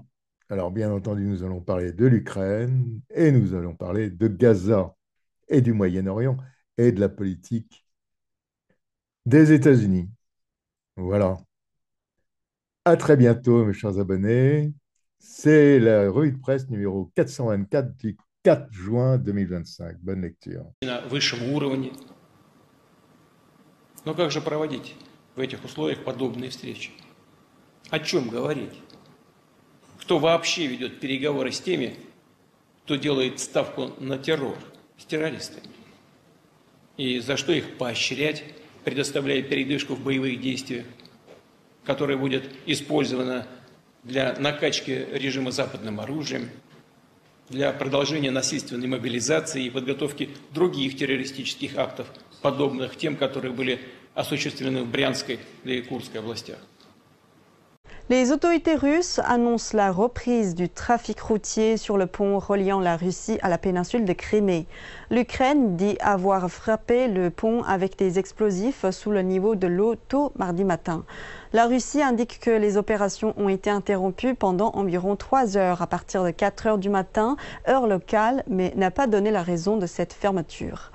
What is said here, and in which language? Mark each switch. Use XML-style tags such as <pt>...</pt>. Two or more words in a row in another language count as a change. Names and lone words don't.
<fr>Alors, bien entendu, nous allons parler de l'Ukraine et nous allons parler de Gaza et du Moyen-Orient et de la politique des États-Unis. Voilà. À très bientôt, mes chers abonnés. C'est la revue de presse numéro 424 du 4 juin 2025. Bonne lecture.</fr> <ru>На высшем уровне. Но как же проводить в этих условиях подобные встречи? О чем говорить? Кто вообще ведет переговоры с теми, кто делает ставку на террор, с террористами? И за что их поощрять, предоставляя передышку в боевых действиях, которая будет использована для накачки режима западным оружием, для продолжения насильственной мобилизации и подготовки других террористических актов, подобных тем, которые были осуществлены в Брянской и Курской областях.</ru> <fr>Les autorités russes annoncent la reprise du trafic routier sur le pont reliant la Russie à la péninsule de Crimée. L'Ukraine dit avoir frappé le pont avec des explosifs sous le niveau de l'eau tôt mardi matin. La Russie indique que les opérations ont été interrompues pendant environ 3 heures à partir de 4 heures du matin, heure locale, mais n'a pas donné la raison de cette fermeture.</fr>